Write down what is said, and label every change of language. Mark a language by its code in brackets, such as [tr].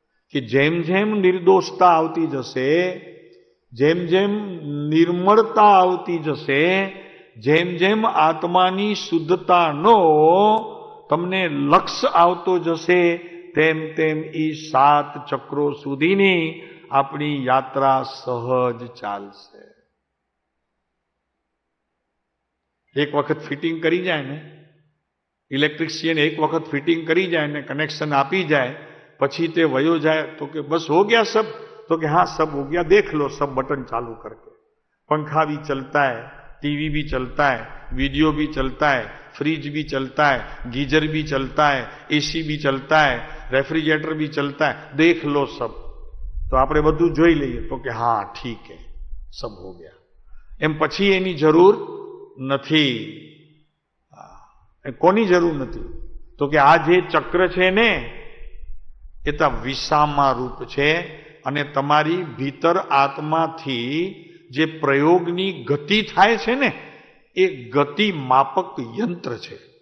[gu] કે જેમ જેમ નિર્દોષતા આવતી જશે, જેમ જેમ નિર્મળતા આવતી જશે, જેમ જેમ આત્માની શુદ્ધતાનો તમને લક્ષ્ય આવતો જશે, તેમ તેમ એ 7 ચક્રો સુધીની આપણી યાત્રા સહજ ચાલશે. એક વખત ફિટિંગ કરી જાય ને, ઇલેક્ટ્રિશિયન એક વખત ફિટિંગ કરી જાય ને કનેક્શન આપી જાય, પછી તે વયો જાય તો કે બસ [hi] હો ગયા સબ, [gu] તો કે [hi] हाँ सब हो गया, देख लो सब बटन चालू करके. पंखा भी चलता है, टीवी भी चलता है, वीडियो भी चलता है, फ्रिज भी चलता है, गीजर भी चलता है, एसी भी चलता है, रेफ्रिजरेटर भी चलता है, देख लो सब. [gu] तो આપણે બધું જોઈ લઈએ તો કે હા [hi] ઠીક હે, સબ હો ગયા. [gu] એમ પછી એની જરૂર નથી. કોની જરૂર નથી? તો કે આ જે ચક્ર છે ને એ તો વિસામા રૂપ છે, અને તમારી ભીતર આત્માથી જે પ્રયોગની ગતિ થાય છે ને એ ગતિ માપક યંત્ર છે.